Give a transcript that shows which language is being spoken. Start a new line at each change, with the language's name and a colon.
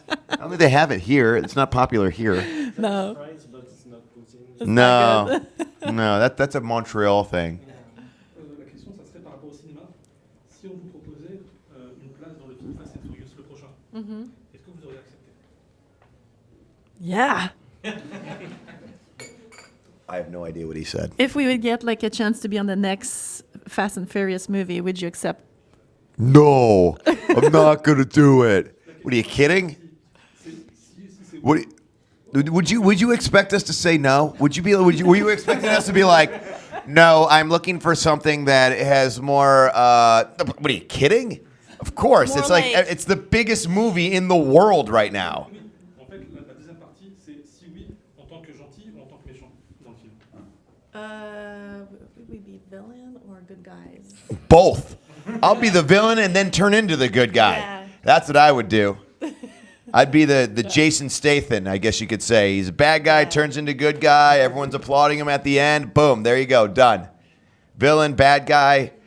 English: I don't think they have it here. It's not popular here. No. Fries, but it's not poutine. It's No, not good. no, that's a Montreal thing.
French: La question, ça serait par rapport au cinéma. Si on vous proposait une place dans le film Fast and Furious, le prochain, est-ce que vous auriez accepté?
English: Yeah. I have no idea what he said. If we would get like a chance to be on the next Fast and Furious movie, would you accept? No, I'm not gonna do it. What are you kidding? What? Would you expect us to say no? Were you expecting us to be like, no, I'm looking for something that has more? What are you kidding? Of course, More it's like like- it's the biggest movie in the world right now.
French: Oui, en fait, la deuxième partie, c'est si oui, en tant que gentil ou en tant que méchant dans le film.
English: Would we be villain or good guys? Both. I'll be the villain and then turn into the good guy. Yeah. That's what I would do. I'd be the Jason Statham, I guess you could say. He's a bad guy, turns into good guy. Everyone's applauding him at the end. Boom, there you go, done. Villain, bad guy.